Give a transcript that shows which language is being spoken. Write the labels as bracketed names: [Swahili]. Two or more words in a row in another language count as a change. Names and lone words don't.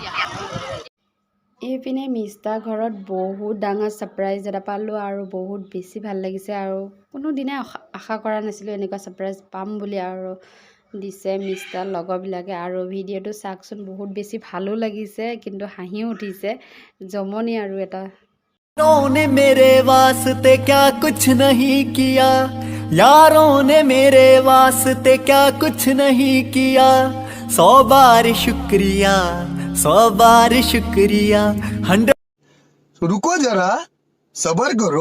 [Assamese] এইপিনে মিষ্টাৰ ঘৰত বহুত ডাঙৰ ছাৰপ্ৰাইজ এটা পালোঁ আৰু বহুত বেছি ভাল লাগিছে, আৰু কোনো দিনে আশা কৰা নাছিলোঁ এনেকুৱা ছাৰপ্ৰাইজ পাম বুলি, আৰু দিছে মিষ্টাৰ লগৰবিলাকে। আৰু ভিডিঅ'টো চাওকচোন, বহুত বেছি ভালো লাগিছে কিন্তু হাঁহিও উঠিছে, জমনি আৰু এটা। [Hindi] यारों ने मेरे वास्ते क्या कुछ नहीं किया, यारों ने मेरे वास्ते क्या कुछ नहीं किया, 100 बार शुक्रिया 100 बार शुक्रिया 100 रुको जरा सबर करो।